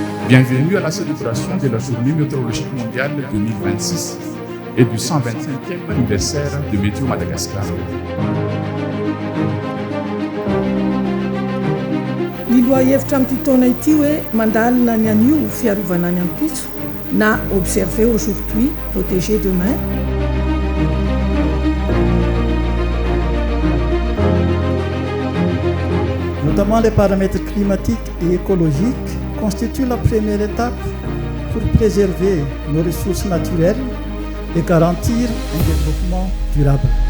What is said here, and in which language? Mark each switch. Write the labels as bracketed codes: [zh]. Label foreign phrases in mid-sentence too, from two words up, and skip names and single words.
[fr] Bienvenue à la célébration de la Journée météorologique mondiale 2026 et du 125e anniversaire de Météo Madagascar. [mg] Liloa hevitra amin'ity taona ity hoe mandalina ny anio fiarovana ny ampitso na [fr] observer aujourd'hui, protéger demain. Notamment les paramètres climatiques et écologiques constituent la première étape pour préserver nos ressources naturelles et garantir un développement durable.